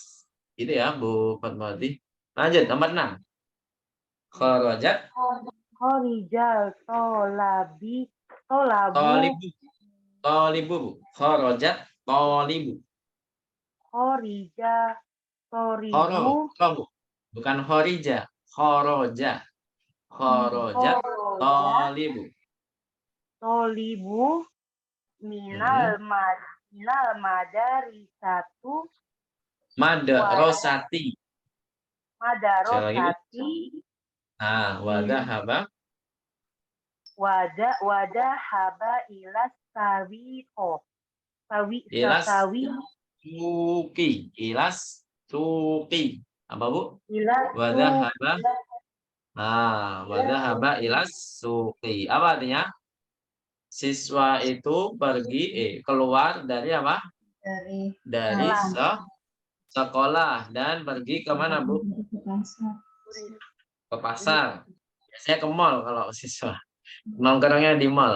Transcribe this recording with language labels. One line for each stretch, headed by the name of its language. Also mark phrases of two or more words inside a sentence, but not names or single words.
Indonesian: Itu ya, Bu Fatmawati. Lanjut, nomor 6.
Arabic: Kharajat خرج الطلاب طالب, Bu. خرجت طالب. خرج طالب
Indonesian: Bu. Bukan khorija. Kharaja.
Arabic: خرجت طالب. طالب من المدارس Madrasati. madarosati Nah, wadahaba وذهب إلى السوق ilas sawi suki. إلى السوق.
Indonesian: Apa, Bu?
Arabic: ilas Wadahaba. Nah, وذهب إلى السوق.
Indonesian: Apa artinya? Siswa itu pergi keluar dari apa? Dari sekolah dan pergi ke mana, Bu? Ke pasar. Biasanya ke mall kalau siswa. Nongkrongnya di mall.